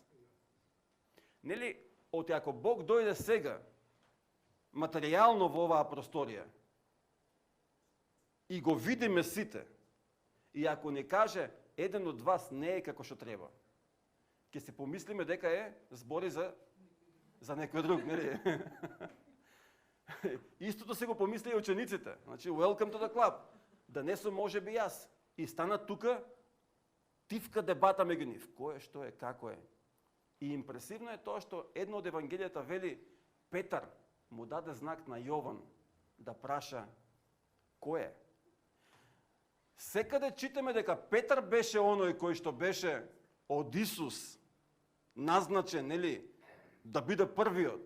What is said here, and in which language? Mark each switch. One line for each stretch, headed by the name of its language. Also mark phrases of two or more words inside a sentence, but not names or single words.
Macedonian: Нели, ако Бог дојде сега, материјално во оваа просторија, и го видиме сите, и ако не каже еден од вас не е како што треба, ќе се помислиме дека е збори за некој друг, нели? Истото се го помисли и учениците. Значи,
English: welcome to the club.
Macedonian: Да не сум може би јас. И стана тука тивка дебата меѓу нив. Кој е, што е, како е. И импресивно е тоа што едно од Евангелијата вели Петар му даде знак на Јован да праша кој е. Секаде читаме дека Петар беше оној кој што беше од Исус назначен, нели, да биде првиот.